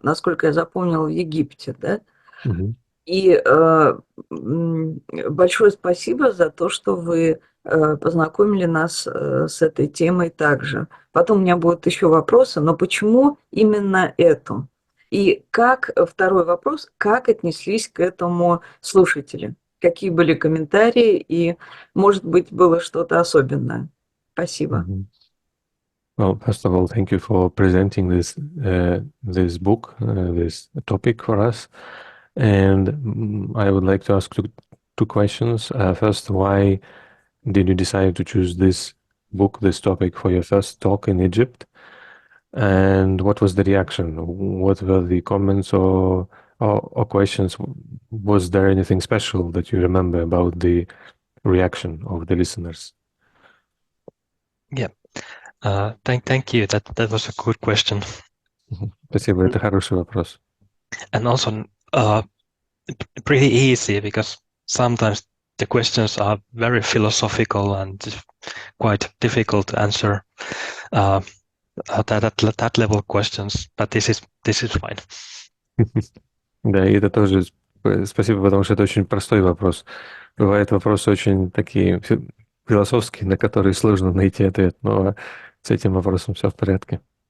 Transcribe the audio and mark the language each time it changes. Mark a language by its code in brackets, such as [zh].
[ru] Насколько я запомнила, в Египте, да? И большое спасибо за то, что вы познакомили нас с этой темой также. Потом у меня будут еще вопросы, но почему именно эту? И второй вопрос, как отнеслись к этому слушатели? Какие были комментарии и, может быть, было что-то особенное? Спасибо. [en] Well, first of all, thank you for presenting this book, this topic for us. And I would like to ask two questions. First, why did you decide to choose this book, this topic, for your first talk in Egypt? And what was the reaction? What were the comments or questions? Was there anything special that you remember about the reaction of the listeners? Yeah, thank you. That was a good question. [ru] Спасибо, это хороший вопрос. [en] And also pretty easy, because sometimes the questions are very philosophical and quite difficult to answer that level questions, but this is fine. [ru] Да, и это тоже спасибо, потому что это очень простой вопрос. Бывают вопросы очень такие философские, на которые сложно найти ответ, но с этим вопросом все в порядке.